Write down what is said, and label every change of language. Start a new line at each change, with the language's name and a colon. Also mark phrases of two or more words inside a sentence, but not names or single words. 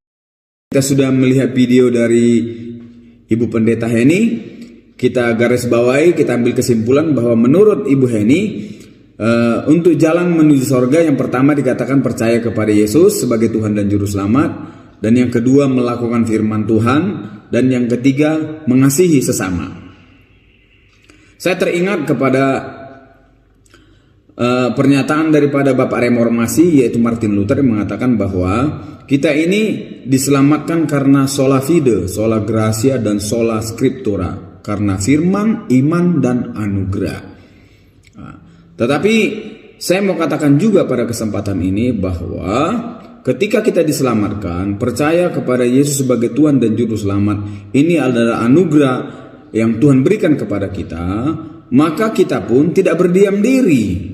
Indonesian: Kita sudah melihat video dari Ibu Pendeta Heni kita garis bawahi, kita ambil kesimpulan bahwa menurut Ibu Heni, untuk jalan menuju sorga yang pertama dikatakan percaya kepada Yesus sebagai Tuhan dan Juru Selamat, dan yang kedua melakukan firman Tuhan, dan yang ketiga mengasihi sesama. Saya teringat kepada pernyataan daripada Bapak Reformasi yaitu Martin Luther yang mengatakan bahwa kita ini diselamatkan karena
Latin: sola fide, sola gratia, dan sola scriptura,
Indonesian: karena firman, iman, dan anugerah. Tetapi saya mau katakan juga pada kesempatan ini bahwa ketika kita diselamatkan, percaya kepada Yesus sebagai Tuhan dan Juru Selamat, ini adalah anugerah yang Tuhan berikan kepada kita, maka kita pun tidak berdiam diri.